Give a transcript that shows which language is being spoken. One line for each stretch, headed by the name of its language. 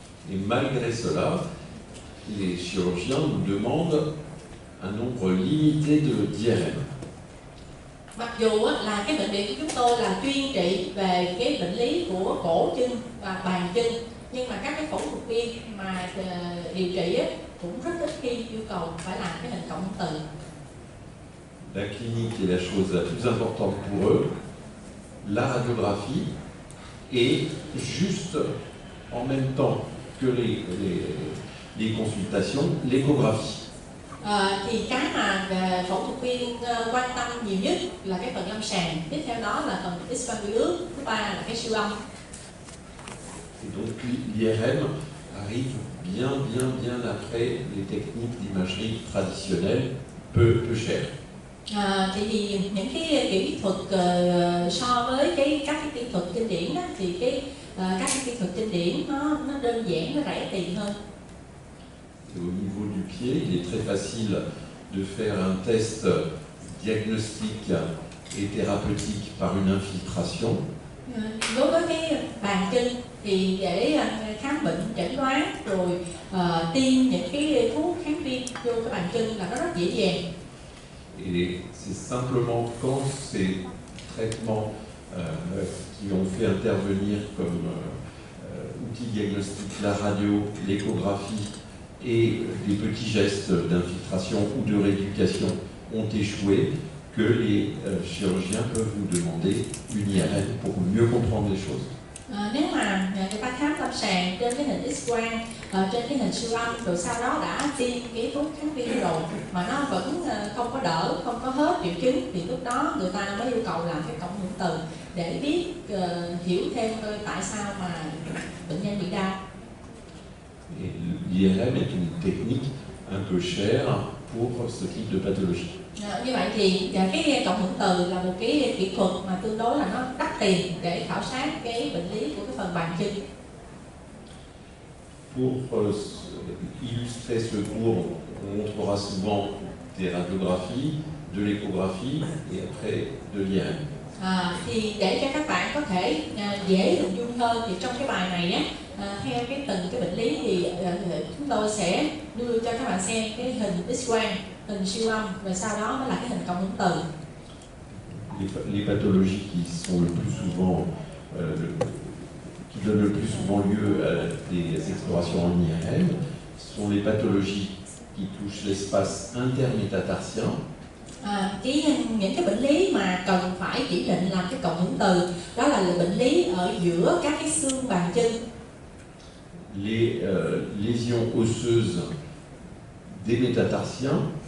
French: Et malgré cela, les chirurgiens nous demandent un nombre limité d'IRM.
Vietnamese: Mặc dù á, là cái bệnh viện của chúng tôi là chuyên trị về cái bệnh lý của cổ chân và bàn chân, nhưng mà các cái phẫu thuật viên mà điều trị á, cũng rất ít khi yêu cầu phải làm cái hình cộng hưởng từ.
French: la clinique est la chose la plus importante pour eux, la radiographie, et juste en même temps que les consultations, l'échographie.
Vietnamese: Thì cái mà phẫu thuật viên quan tâm nhiều nhất là cái phần lâm sàng, tiếp theo đó là phần X-quang vi ước, thứ ba là cái siêu âm.
French: Et donc l'IRM arrive bien après les techniques d'imagerie traditionnelles, peu chères.
Vietnamese: Thì những cái kỹ thuật so với các cái kỹ thuật kinh điển đó, thì các cái kỹ thuật kinh điển nó đơn giản, nó rẻ tiền hơn.
French: Et au niveau du pied, il est très facile de faire un test diagnostique et thérapeutique par une infiltration.
Vietnamese: Đối với cái bàn chân thì để khám bệnh chẩn đoán rồi tiêm những cái thuốc kháng viêm vô cái bàn chân là nó rất dễ dàng.
French: Et c'est simplement quand ces traitements qui ont fait intervenir comme outils diagnostiques la radio, l'échographie et des petits gestes d'infiltration ou de rééducation ont échoué que les chirurgiens peuvent vous demander une IRM pour mieux comprendre les choses.
Vietnamese: Nếu mà người ta khám lâm sàng trên cái hình X-quang, trên cái hình siêu âm, rồi sau đó đã tiêm cái thuốc kháng viêm rồi mà nó vẫn không có đỡ, không có hết triệu chứng, thì lúc đó người ta mới yêu cầu làm cái cộng hưởng từ để biết hiểu thêm tại sao mà bệnh nhân bị đau.
French: Et l'IRM est une technique un peu chère pour ce type de pathologie.
Vietnamese: Như vậy thì cái cộng hưởng từ là một cái kỹ thuật mà tương đối là nó đắt tiền để khảo sát cái bệnh lý của cái phần bàn chân.
French: Pour illustrer ce cours, on montrera souvent des radiographies, de l'échographie et après de l'IRM.
Vietnamese: Thì để cho các bạn có thể dễ hình dung hơn thì trong cái bài này á, theo cái từng cái bệnh lý thì chúng tôi sẽ đưa cho các bạn xem cái hình X-quang, hình siêu âm, và sau đó mới là cái hình cộng hưởng từ.
French: Les pathologies qui sont le plus souvent, qui donnent le plus souvent lieu à des explorations en IRM sont les pathologies qui touchent l'espace intermétatarsien.
Vietnamese: Những cái bệnh lý mà cần phải chỉ định làm cái cộng hưởng từ đó là bệnh lý ở giữa các cái xương bàn chân.
French: Les lésions osseuses des métatarsiens.